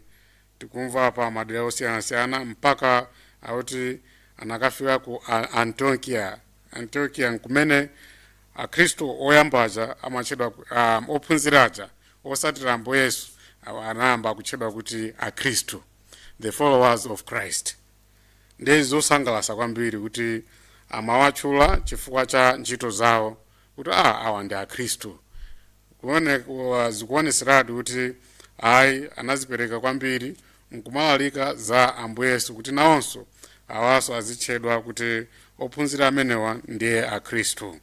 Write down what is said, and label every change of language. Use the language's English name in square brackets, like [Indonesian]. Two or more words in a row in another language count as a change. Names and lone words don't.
[Nyanja] Tikumva pa madera osiyanasiyana mpaka akuti anakafika ku Antiokia nkumene akhristu oyambaja amatchedwa ophunziraja osatira Ambuye Yesu anayamba kutchedwa kuti akhristu, [English] the followers of Christ. [Nyanja] ndi zosangalatsa kwambiri kuti amawatchula chifukwa cha ntchito zawo kuti awa ndi akhristu. Zikuoneseratu kuti ayi anazipereka kwambiri nkumalalika za Ambuye Yesu kuti nawonso awaso azitchedwa kuti ophunzira amenewa ndiye akhristu.